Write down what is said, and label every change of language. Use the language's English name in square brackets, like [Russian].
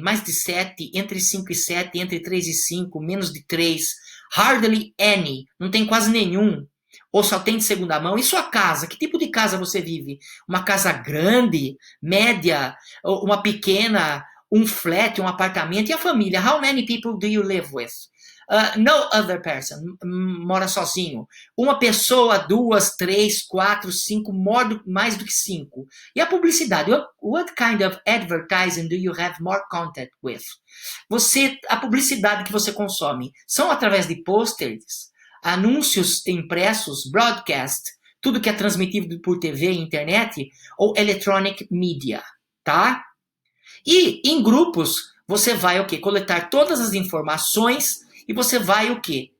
[Portuguese] Mais de 7, entre 5 e 7, entre 3 e 5, menos de 3. [English] Hardly any, [Portuguese] não tem quase nenhum. Ou só tem de segunda mão. E sua casa? Que tipo de casa você vive? Uma casa grande, média, uma pequena, um flat, um apartamento? E a família? [English] How many people do you live with? No other person. [Portuguese] Mora sozinho. Uma pessoa, 2, 3, 4, 5, mais do que 5. E a publicidade? [English] What kind of advertising do you have more contact with? [Portuguese] A publicidade que você consome são através de posters, anúncios impressos, broadcast, tudo que é transmitido por TV e internet, ou electronic media, tá? E em grupos, você vai o quê? Coletar todas as informações e você vai o quê?